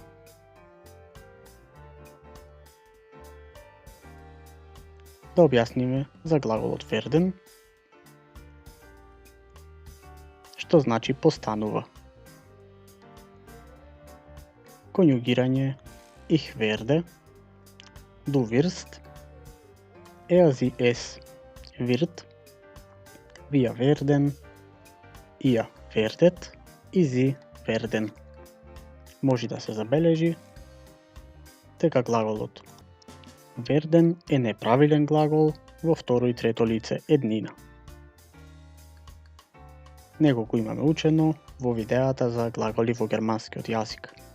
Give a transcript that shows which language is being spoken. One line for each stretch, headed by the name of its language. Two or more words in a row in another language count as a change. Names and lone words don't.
Macedonian: Да објасниме за глаголот werden, што значи постанува.
German: Конјугирање ich werde, du wirst, sie es wird, wir werden, ihr werdet и sie werden.
Macedonian: Може да се забележи дека глаголот werden е неправилен глагол во второ и трето лице еднина. Него го имаме учено во видеата за глаголи во германскиот јазик.